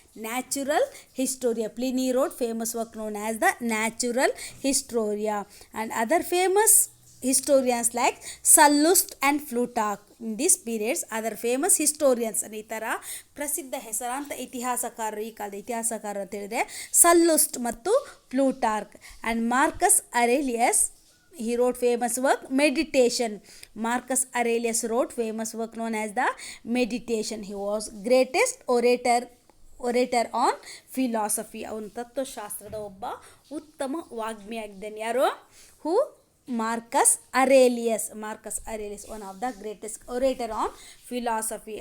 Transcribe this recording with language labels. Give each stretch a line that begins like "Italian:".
English: Natural Historia, Pliny wrote famous work known as the Natural Historia. And other famous historians like Sallust and Plutarch. In these periods, other famous historians,
Kannada: ಈ ಥರ ಪ್ರಸಿದ್ಧ ಹೆಸರಾಂತ ಇತಿಹಾಸಕಾರರು, ಈ ಕಾಲದ ಇತಿಹಾಸಕಾರರು ಅಂತ ಹೇಳಿದರೆ ಸಲ್ಲುಸ್ಟ್ ಮತ್ತು Plutarch.
English: And Marcus Aurelius, he wrote famous work Meditation. Marcus Aurelius wrote famous work known as the Meditation. He was greatest orator on philosophy.
Kannada: ಅವನು ತತ್ವಶಾಸ್ತ್ರದ ಒಬ್ಬ ಉತ್ತಮ ವಾಗ್ಮಿಯಾಗಿದ್ದಾನೆ. ಯಾರು?
English: Marcus Aurelius, one of the greatest orator on philosophy.